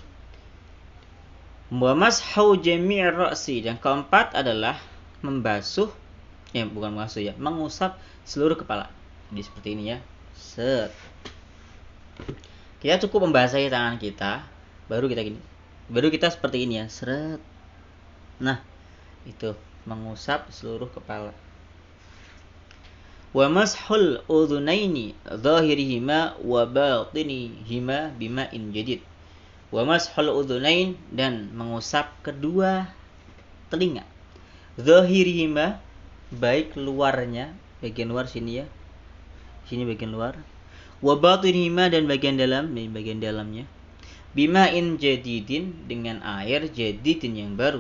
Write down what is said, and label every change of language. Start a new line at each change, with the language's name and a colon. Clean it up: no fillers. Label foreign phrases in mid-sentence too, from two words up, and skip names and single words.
Arabic: ومسح جميع الرأس,
Indonesian: dan keempat adalah mengusap seluruh kepala. Jadi seperti ini ya. Set. Kita cukup membasahi tangan kita, baru kita seperti ini ya. Seret. Nah, itu mengusap seluruh kepala.
Arabic: ومسح الأذنين ظاهرهما وباطنهما بماء جديد. ومسح الأذنين,
Indonesian: dan mengusap kedua telinga. Zahirihima, baik luarnya, bagian luar sini ya. Sini bagian luar.
Arabic: وباطنهما,
Indonesian: dan bagian dalamnya.
Arabic: بماء جديد,
Indonesian: dengan air jadidin yang baru.